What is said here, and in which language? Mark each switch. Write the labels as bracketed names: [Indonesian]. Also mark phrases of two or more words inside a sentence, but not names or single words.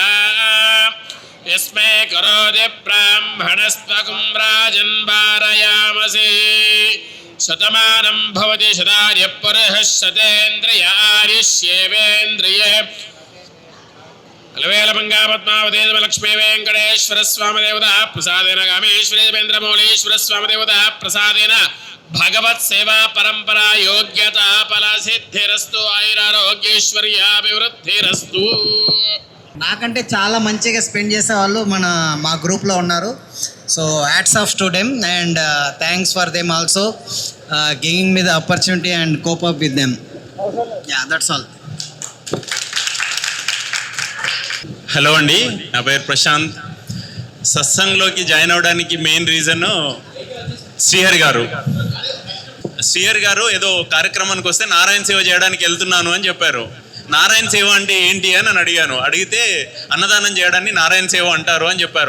[Sanskrit] यस्मै करोति ब्राह्मणस्त्वं राजन् वारयामसि शतमानं भवति शताय पुरुषः शतेन्द्रिय आयुष्येवेन्द्रिये अलवेलमङ्गापद्मावती लक्ष्मी वेङ्कटेश्वर स्वामी देवता प्रसादेन कामेश्वरी देवेन्द्रमौलीश्वर स्वामी देवता प्रसादेन भगवत् सेवा परंपरा योग्यता फल सिद्धिरस्तु आयुरारोग्यैश्वर्याभिवृद्धिरस्तु. [Telugu] నాకంటే చాలా మంచిగా స్పెండ్ చేసే వాళ్ళు మా గ్రూప్లో ఉన్నారు. [English] So hats off to them and thanks for them also giving me the opportunity and cope up with them. Ya that's all. [Telugu] హలో అండి, నా పేరు ప్రశాంత్. సత్సంగ్లోకి జాయిన్ అవ్వడానికి [English] main reason [Telugu] శ్రీహరి గారు ఏదో కార్యక్రమానికి వస్తే నారాయణ సేవ చేయడానికి వెళ్తున్నాను అని చెప్పారు. నారాయణ సేవ అంటే ఏంటి అని నన్ను అడిగితే అన్నదానం చేయడాన్ని నారాయణ సేవ అంటారు అని చెప్పారు.